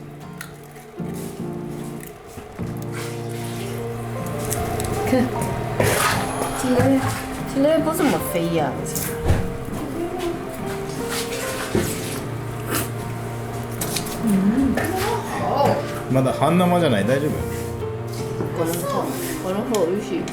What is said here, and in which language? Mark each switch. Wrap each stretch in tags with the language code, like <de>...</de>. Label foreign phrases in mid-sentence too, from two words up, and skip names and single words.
<zh>今天不怎么飞呀。</zh> <ja>まだ半生じゃない？大丈夫？この方美味しい。</ja>